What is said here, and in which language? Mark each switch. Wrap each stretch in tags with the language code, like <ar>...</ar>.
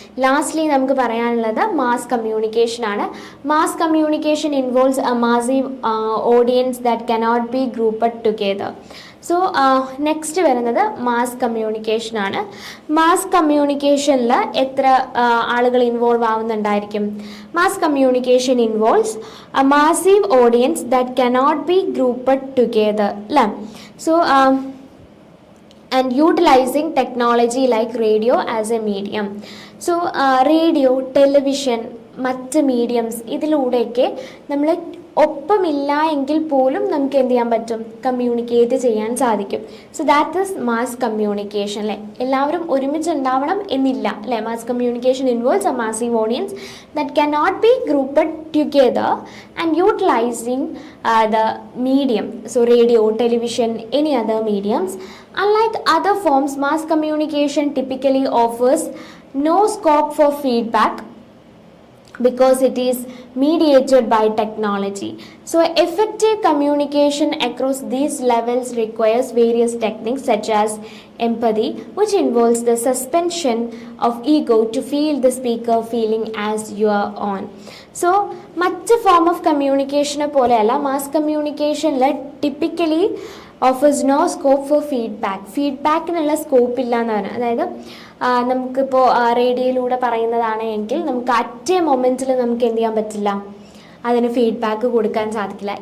<ml>Lastly നമുക്ക് പറയാനുള്ളത് mass communication ആണ്.</ml> <en>Mass communication involves a massive audience that cannot be grouped together.</en> <ml>So next വരുന്നത് mass communication ആണ്. Mass കമ്മ്യൂണിക്കേഷനിൽ എത്ര ആളുകൾ involve ആവുന്നുണ്ടായിരിക്കും?</ml> <en>Mass communication involves a massive audience that cannot be grouped together അല്ലേ. So and utilizing technology like radio as a medium.</en> <ml>So radio, television, മറ്റ് mediums ഇതിലൂടെയൊക്കെ നമ്മൾ ഒപ്പമില്ല എങ്കിൽ പോലും നമുക്ക് എന്ത് ചെയ്യാൻ പറ്റും, കമ്മ്യൂണിക്കേറ്റ് ചെയ്യാൻ സാധിക്കും.</ml> <en>so that is mass communication</en> <ml>അല്ലേ. എല്ലാവരും ഒരുമിച്ച് ഉണ്ടാവണം എന്നില്ല അല്ലേ.</ml> <en>Mass communication involves a massive audience that can not be grouped together and utilizing the medium. So radio, television, any other mediums. Unlike other forms, mass communication typically offers no scope for feedback because it is mediated by technology. So effective communication across these levels requires various techniques such as empathy, which involves the suspension of ego to feel the speaker feeling as you are on.</en> <ml>So മറ്റ് form of കമ്മ്യൂണിക്കേഷനെ പോലെയല്ല mass കമ്മ്യൂണിക്കേഷനിൽ</ml> <en>typically offers no scope for</en> <ml>ഫീഡ്ബാക്കിനുള്ള scope ഇല്ല എന്നാണ്. അതായത് നമുക്കിപ്പോൾ റേഡിയോയിലൂടെ പറയുന്നതാണ് എങ്കിൽ നമുക്ക് അറ്റ് എ മൊമെൻറ്റിൽ നമുക്ക് എന്ത് ചെയ്യാൻ പറ്റില്ല, അതിന് ഫീഡ്ബാക്ക് കൊടുക്കാൻ സാധിക്കില്ല.</ml>